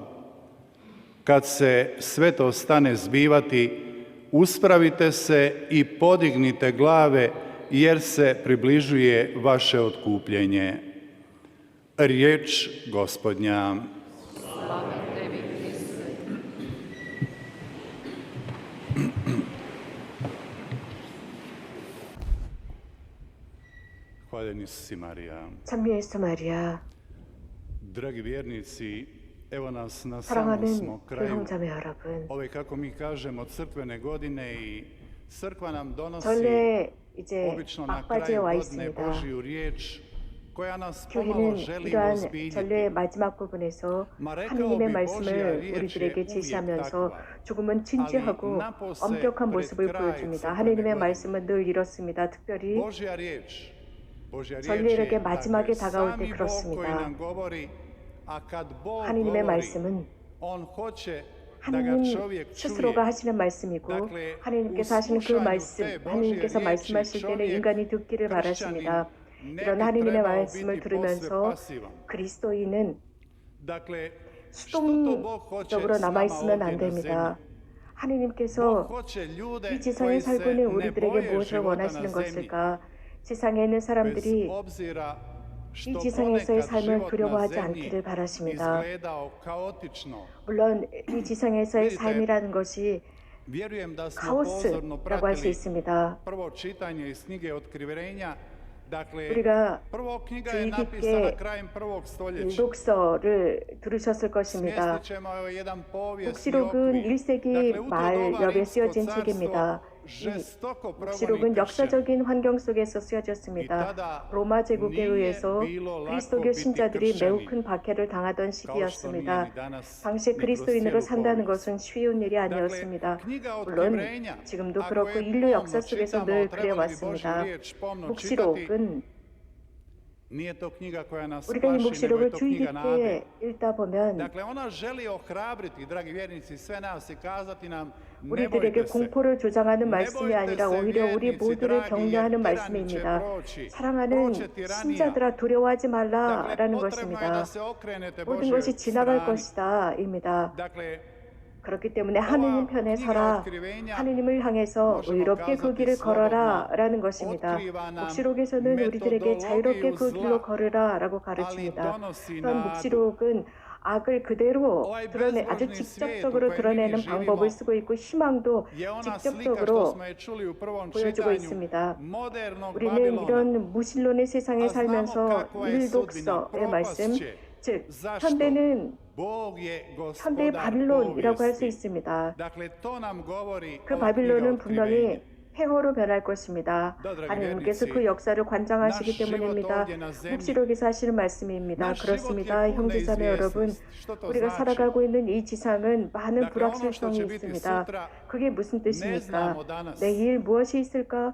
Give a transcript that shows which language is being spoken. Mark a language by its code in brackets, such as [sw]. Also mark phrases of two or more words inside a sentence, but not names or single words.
[hr] Kad se sve to stane zbivati, uspravite se i podignite glave, jer se približuje vaše otkupljenje. Riječ Gospodnja. Slava tebi, Kriste. Hvaljeni si Marija. [ko] 찬미에서 마리아, [hr] Dragi vjernici, evo nas na samom [ko] 사랑하는 [hr] smo kraju [ko] 교형자매 여러분, [hr] ove, kako mi kažemo, crkvene godine i crkva nam donosi [ko] 전례 이제 [hr] obično na [ko] 막바지에 [hr] kraju [ko] 와 [hr] godine [ko] 있습니다. [hr] Božju riječ koja nas pomalo [ko] 교회는 [hr] želi [ko] 이러한 [hr] uozbiljiti. [ko] 전례의 마지막 부분에서 하느님의 말씀을 우리들에게 제시하면서 조금은 진지하고 엄격한 모습을 보여줍니다. 하느님의 말씀은 늘 이렇습니다. 특별히 [hr] Božja riječ [ko] 전례력의 [hr] je, [ko] 마지막에 [hr] dakle, [ko] 다가올 [hr] sami [ko] 때 [hr] Bog [ko] 그렇습니다. [hr] koji nam govori, a kad Bog [ko] 하느님의 [hr] govori, [ko] 말씀은 [hr] on hoće da ga [ko] 하느님 [hr] čovjek [ko] 스스로가 [hr] čuje. [ko] 하시는 말씀이고 [hr] dakle, [ko] 하느님께서 하시는 그 [hr] u [ko] 말씀, [hr] slušanju te [ko] 하느님께서 [hr] Božje [ko] 말씀하실 [hr] riječi [ko] 때는 [hr] čovjek, [ko] 인간이 듣기를 [hr] kršćanin, [ko] 바라십니다. [hr] ne [ko] 이런 [hr] bi [ko] 하느님의 [hr] trebao [ko] 말씀을 [hr] biti posve [ko] 들으면서 [hr] pasivan. [ko] 그리스도인은 [hr] Dakle, što to Bog hoće [ko] 수동적으로 [hr] s nama [ko] 남아있으면 [hr] ovdje [ko] 안 [hr] na [ko] 됩니다. [hr] zemlji? Bog [ko] 하느님께서 [hr] hoće ljude [ko] 이 지상에 [hr] koji se [ko] 살고 있는 [hr] ne [ko] 우리들에게 [hr] boje [ko] 무엇을 [hr] života na [ko] 원하시는 [hr] zemlji, [ko] 것일까? 지상에 있는 [hr] bez [ko] 사람들이 [hr] obzira [ko] 이 [hr] što [ko] 지상에서의 [hr] ponekad [ko] 삶을 [hr] život na [ko] 두려워하지 [hr] zemlji [ko] 않기를 바라십니다. [hr] izgledao kaotično. [ko] 물론 이 지상에서의 [hr] vidite, [ko] 삶이라는 것이 [hr] Vjerujem da smo pozorno [ko] 카오스라고 할 수 [hr] pratili [ko] 있습니다. [hr] prvo čitanje iz knjige Otkrivenja. Dakle, [ko] 우리가 [hr] prvo knjiga je [ko] 주의 [hr] napisana [ko] 깊게 [hr] krajem prvog stoljeća. [ko] 녹서를 들으셨을 것입니다. [hr] Smjestit ćemo jedan povijesni [ko] 묵시록은 [hr] okvir. [ko] 1세기 [hr] Dakle, u to [ko] 말 [hr] doba [ko] 엽에 [hr] Rimsko [ko] 쓰여진 [hr] carstvo [ko] 책입니다. 이 [hr] žestoko progoni [ko] 묵시록은 [hr] kršćane. [ko] 역사적인 환경 속에서 쓰여졌습니다. 로마 제국에 의해서 그리스도교 신자들이 매우 큰 박해를 당하던 시기였습니다. 당시 그리스도인으로 산다는 것은 쉬운 일이 아니었습니다. 물론 지금도 그렇고 인류 역사 속에서 늘 그래왔습니다. 묵시록은 [hr] Nije to knjiga koja nas [ko] 우리가 이 [hr] plaši, nego je [ko] 묵시록을 [hr] to [ko] 주의 [hr] knjiga nade. [ko] 깊게 읽다 보면 [hr] Dakle, ona želi ohrabriti, dragi vjernici, sve nas i kazati nam, ne [ko] 우리들에게 [hr] bojte se. [ko] 공포를 조장하는 [hr] Ne [ko] 말씀이 [hr] bojte [ko] 아니라 [hr] se, [ko] 오히려 우리 [hr] vjernici, [ko] 모두를 [hr] dragi, [ko] 격려하는 [hr] jer tirani će [ko] 말씀입니다. [hr] proći. [ko] 사랑하는 [hr] Proće tiranija. [ko] 신자들아 두려워하지 [hr] Dakle, [ko] 말라라는 [hr] potrebno je [ko] 것입니다. [hr] da se okrenete [ko] 모든 [hr] Božjoj [ko] 것이 지나갈 [hr] strani. [ko] 것이다입니다. [hr] Dakle, [ko] 그렇기 때문에 하느님 편에 서라, 하느님을 향해서 의롭게 그 길을 걸어라 라는 것입니다. 묵시록에서는 우리들에게 자유롭게 그 길로 걸으라라고 가르칩니다. 또한 묵시록은 악을 그대로 아주 직접적으로 드러내는 방법을 쓰고 있고 희망도 [hr] je ona slika što [ko] 직접적으로 [hr] smo je čuli u prvom [ko] 보여주고 [hr] čitanju [ko] 있습니다. [hr] modernog [ko] 우리는 [hr] Babilona. [ko] 이런 무신론의 세상에 [hr] A znamo [ko] 살면서 [hr] kakva je sudbina, [ko] 일독서의 말씀, [hr] propast će. [ko] 즉 [hr] Zašto? [ko] 현대는 [hr] Bog je [ko] 현대의 [hr] gospodar [ko] 바빌론이라고 할 수 [hr] povijesti. [ko] 있습니다. [hr] Dakle, to nam govori [ko] 그 [hr] ova knjiga [ko] 바빌론은 [hr] Otkrivenja. [ko] 분명히 폐허로 변할 것입니다. 하나님께서 그 역사를 관장하시기 때문입니다. 묵시록에서 하시는 말씀입니다. 그렇습니다. 형제자매 여러분, 우리가 살아가고 있는 이 지상은 많은 불확실성이 있습니다. 그게 무슨 뜻입니까? 내일 무엇이 있을까?